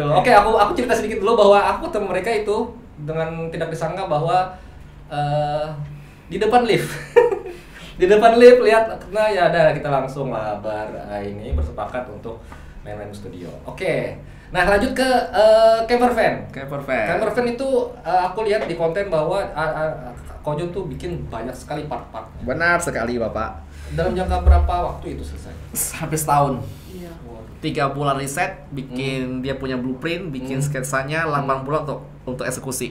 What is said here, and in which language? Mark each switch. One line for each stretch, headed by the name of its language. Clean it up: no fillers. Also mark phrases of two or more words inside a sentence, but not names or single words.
Indonesian: Oke, aku cerita sedikit dulu bahwa aku ketemu mereka itu dengan tidak disangka bahwa di depan lift. Di depan lift lihat, nah ya ada kita langsung lah ini bersepakat untuk main-main studio. Oke. Nah, lanjut ke
English: camper van. Camper van. Camper van
Indonesian: itu aku lihat di konten bahwa Kojon tuh bikin banyak sekali part-part. Benar sekali Bapak. Dalam jangka berapa waktu itu selesai? Hampir setahun. Iya. 3 bulan riset, bikin dia punya blueprint, bikin sketsanya, 8 bulan untuk eksekusi.